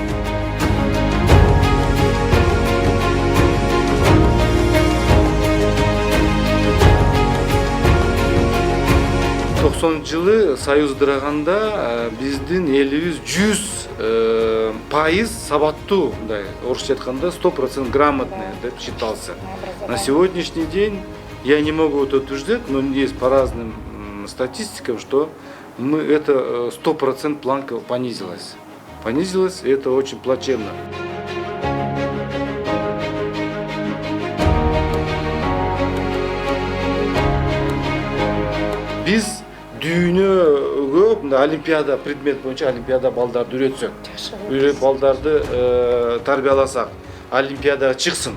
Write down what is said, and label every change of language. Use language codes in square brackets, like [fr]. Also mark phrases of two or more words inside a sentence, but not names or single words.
[ky] 90-жылы союздурганда биздин элибиз 100% сабаттуу, мындай орусча айтканда 100% грамотный деп считался. [ru] На сегодняшний день я не могу это утверждать, но есть по разным статистикам, что это 100% планка понизилась. Понизилась, и это очень плачевно. [ky] Biz дүйнөгө олимпиада предмет боюнча олимпиада балдарды үйрөтсөк, балдарды тарбияласак, олимпиадага чыксын.